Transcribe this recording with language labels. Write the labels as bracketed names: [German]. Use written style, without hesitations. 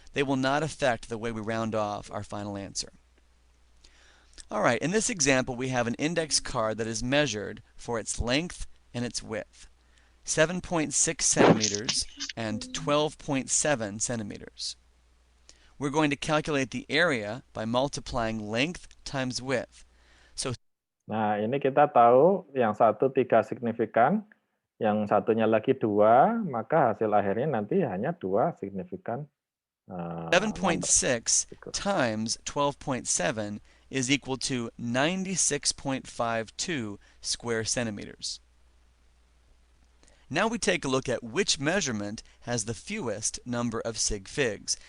[English] They will not affect the way we round off our final answer. All right, in this example we have an index card that is measured for its length and its width. 7.6 centimeters and 12.7 centimeters. We're going to calculate the area by multiplying length times width. [Indonesian] Nah, ini kita tahu yang satu 3 signifikan, yang satunya lagi 2, maka hasil akhirnya nanti hanya 2 signifikan. [English] 7.6 times 12.7 is equal to 96.52 square centimeters. Now we take a look at which measurement has the fewest number of sig figs.